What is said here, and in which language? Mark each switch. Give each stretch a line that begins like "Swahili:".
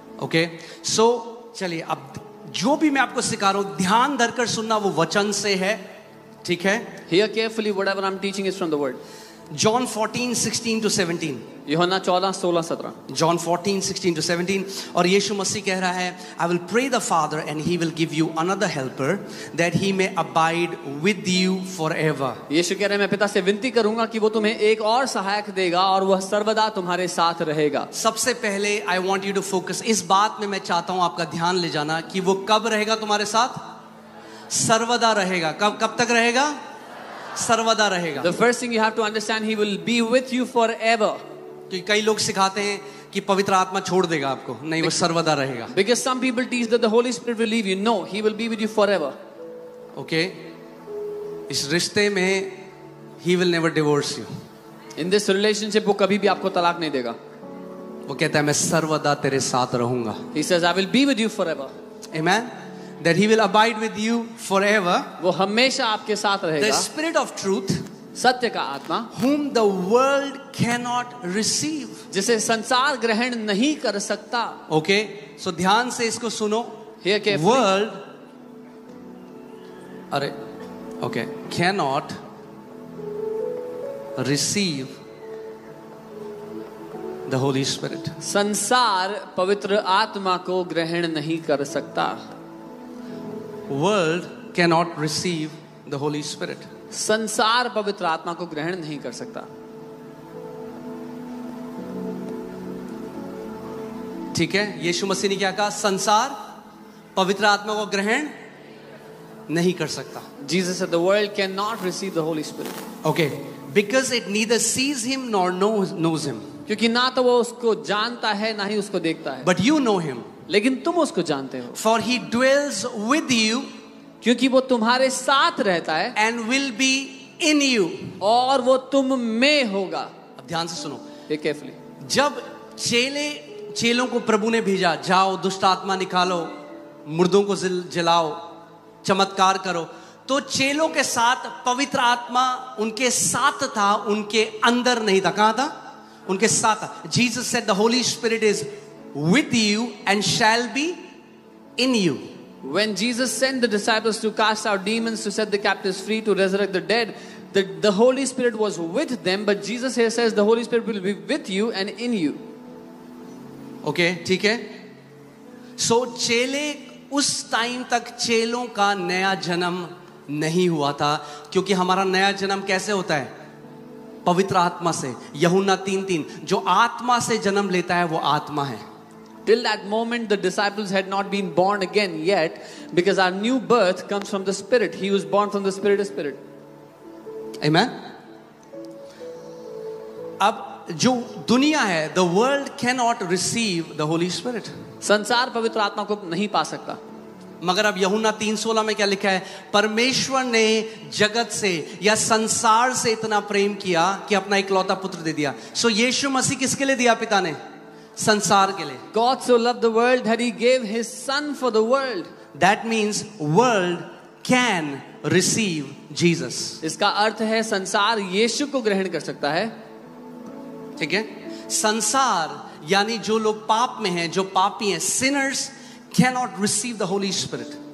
Hindi: Okay, सो चलिए अब जो भी मैं आपको सिखा रहा हूं ध्यान धरकर सुनना, वो वचन से है. ठीक है?
English: Hear carefully, whatever I'm teaching is from the word. John 14:16-17.
Hindi: यूहन्ना 14:16-17.
English: John 14:16-17.
Hindi: और यीशु मसीह कह रहा है,
English: I will pray the Father and he will give you another helper that he may abide with you forever.
Hindi: यीशु कह रहे हैं, मैं पिता से विनती करूंगा कि वो तुम्हें एक और सहायक देगा और वह सर्वदा तुम्हारे साथ रहेगा. सबसे पहले
English: I want you to focus,
Hindi: इस बात में मैं चाहता हूं आपका ध्यान ले जाना कि वो कब रहेगा तुम्हारे साथ? सर्वदा रहेगा. कब तक रहेगा? सर्वदा रहेगा.
English: The first thing you have to understand, he will be with you forever.
Hindi: क्योंकि कई लोग सिखाते हैं कि पवित्र आत्मा छोड़ देगा आपको. नहीं, वो सर्वदा रहेगा.
English: Because some people teach that the Holy Spirit will leave you. No, he will be with you forever.
Hindi: Okay, इस रिश्ते में
English: he will never divorce you. In this relationship,
Hindi: वो कभी भी आपको तलाक नहीं देगा. वो कहता है मैं सर्वदा तेरे साथ रहूंगा.
English: He says, I will be with you forever. Amen. That he will abide with you forever.
Hindi: वो हमेशा आपके साथ
English: The
Hindi: रहेगा.
English: Spirit of truth,
Hindi: सत्य का आत्मा,
English: whom the world cannot receive.
Hindi: जिसे संसार ग्रहण नहीं कर सकता.
English: Okay, so
Hindi: ध्यान से इसको सुनो.
English: Hear carefully. World, अरे, okay, cannot receive the Holy Spirit.
Hindi: संसार पवित्र आत्मा को ग्रहण नहीं कर सकता.
English: World cannot receive the Holy Spirit.
Hindi: संसार पवित्र आत्मा को ग्रहण नहीं कर सकता. ठीक है, यीशु मसीह ने क्या कहा? संसार पवित्र आत्मा को ग्रहण नहीं कर सकता.
English: Jesus said the world cannot receive the Holy Spirit. Okay, because it neither sees him nor knows him.
Hindi: क्योंकि ना तो वो उसको जानता है ना ही उसको देखता है,
English: but you know him.
Hindi: लेकिन तुम उसको जानते हो,
English: For he dwells with you
Hindi: क्योंकि वो तुम्हारे साथ रहता है
English: and will be in you.
Hindi: और वो तुम में होगा. अब ध्यान से सुनो,
English: Carefully.
Hindi: जब चेलों को प्रभु ने भेजा, जाओ दुष्ट आत्मा निकालो, मुर्दों को जलाओ, चमत्कार करो, तो चेलों के साथ पवित्र आत्मा उनके साथ था, उनके अंदर नहीं था. कहां था? उनके साथ था.
English: Jesus said the Holy Spirit is with you and shall be in you. When Jesus sent the disciples to cast out demons, to set the captives free, to resurrect the dead, the Holy Spirit was with them, but Jesus here says the Holy Spirit will be with you and in you.
Hindi: Okay, ठीक है.
English: So
Hindi: चेले उस time तक चेलों का नया जन्म नहीं हुआ था, क्योंकि हमारा नया जन्म कैसे होता है? पवित्र आत्मा से. यूहन्ना 3:3, जो आत्मा से जन्म लेता है वो आत्मा है.
English: Till that moment, the disciples had not been born again yet, because our new birth comes from the Spirit. He was born from the Spirit of Spirit. Amen.
Hindi: अब जो दुनिया है,
English: the world cannot receive the Holy Spirit.
Hindi: संसार पवित्र आत्मा को नहीं पा सकता. मगर अब यूहन्ना 3:16 में क्या लिखा है? परमेश्वर ने जगत से या संसार से इतना प्रेम किया कि अपना इकलौता पुत्र दे दिया. सो यीशु मसीह किसके लिए दिया पिता ने? संसार के लिए.
English: God so loved the world that he gave his son for the world. That means world can receive Jesus.
Hindi: इसका अर्थ है संसार यीशु को ग्रहण कर सकता है. ठीक है. संसार यानी जो लोग पाप में हैं, जो पापी हैं,
English: sinners cannot receive the Holy Spirit.